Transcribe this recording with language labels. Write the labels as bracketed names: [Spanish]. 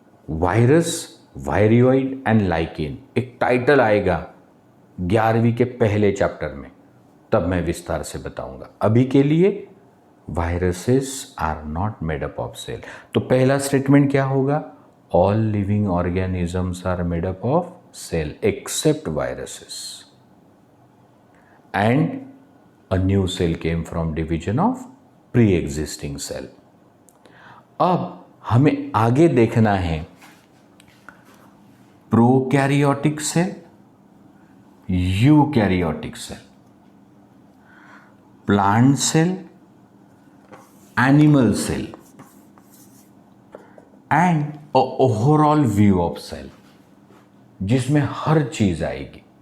[Hindi] Virus, वायरियोइड and lichen एक title आएगा 11वीं के पहले चैप्टर में, तब मैं विस्तार से बताऊंगा. अभी के लिए [English] Viruses are not made up of cell. [Hindi] तो पहला स्टेटमेंट क्या होगा? [English] All living organisms are made up of cell except viruses. And a new cell came from division of pre-existing cell. [Hindi] अब हमें आगे देखना है prokaryotic cell, eukaryotic cell, plant cell, animal cell [English] and a overall view of cell, [Hindi] जिसमें हर चीज आएगी.